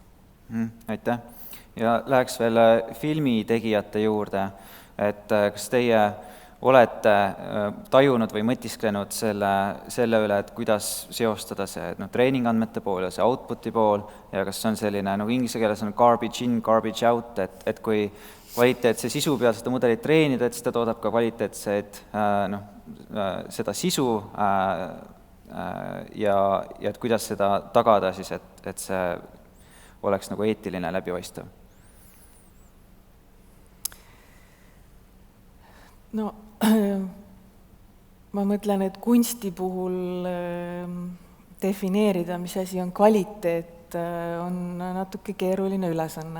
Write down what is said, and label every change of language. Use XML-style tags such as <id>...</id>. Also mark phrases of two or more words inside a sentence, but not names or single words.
<et>Aitäh! Ja läheks veel filmitegijate juurde, et kas teie olete tajunud või mõtisklenud selle üle, et kuidas seostada see treeningandmete pool ja see outputi pool ja kas see on selline, inglise keeles on</et> <en>garbage in, garbage out,</en> <et>et kui kvaliteetse sisu peal seda mudelit treenida, et seda toodab ka kvaliteetseid seda sisu ja et kuidas seda tagada siis, et see oleks nagu eetiline läbipaistev? Ma mõtlen, et kunsti puhul defineerida, mis asi on kvaliteet, on natuke keeruline ülesanne.</et>